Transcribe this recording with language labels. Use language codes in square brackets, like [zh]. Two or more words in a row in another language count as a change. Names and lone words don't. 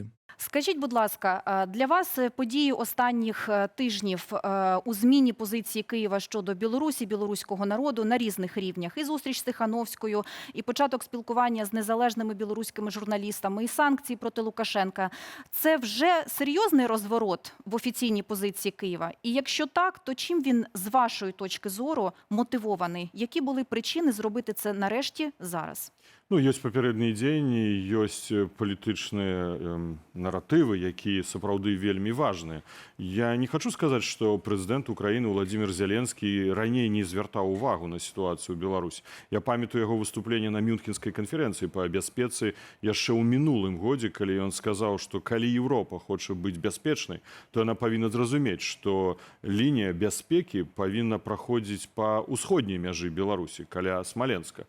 [uk] Скажіть, будь ласка, для вас події останніх тижнів у зміні позиції Києва щодо Білорусі, білоруського народу на різних рівнях, і зустріч з Тихановською, і початок спілкування з незалежними білоруськими журналістами, і санкції проти Лукашенка – це вже серйозний розворот в офіційній позиції Києва? І якщо так, то чим він, з вашої точки зору, мотивований? Які були причини зробити це нарешті зараз? Ну, [be] ёсць папярэднія дзеянні, ёсць палітычныя наратывы, якія сапраўды вельмі важныя. Я не хочу сказаць, што прэзідэнт Украіны Владимир Зеленскі раней не звяртаў увагу на сітуацыю ў Беларусі. Я памятаю яго выступленне на Мюнхенскай канферэнцыі па бяспецы яшчэ ў мінулым годзе, калі ён сказаў, што калі Еўропа хоча быць бяспечнай, то яна павінна зразумець, што лінія бяспекі павінна праходзіць па ўсходняй мяжы Беларусі, каля Смаленска.